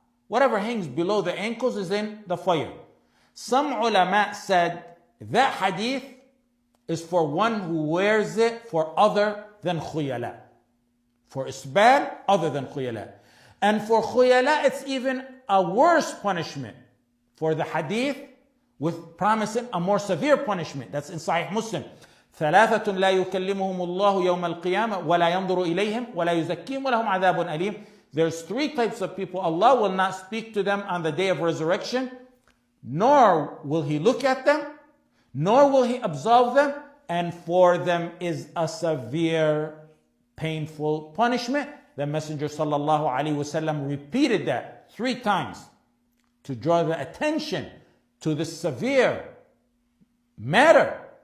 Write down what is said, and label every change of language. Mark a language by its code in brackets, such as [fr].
[en] Whatever hangs below the ankles is in the fire. Some ulama said that hadith is for one who wears it for other than khuyala. For isbal, other than khuyala. And for khuyala, it's even a worse punishment. For the hadith, with promising a more severe punishment. That's in Sahih Muslim. [ar] ثلاثة لا يكلمهم الله يوم القيامة ولا ينظر إليهم ولا يزكيهم ولهم عذاب أليم. [en] There's three types of people. Allah will not speak to them on the day of resurrection, nor will He look at them, nor will He absolve them, and for them is a severe, painful punishment. The Messenger sallallahu alaihi wasallam repeated that 3 times to draw the attention to this severe matter.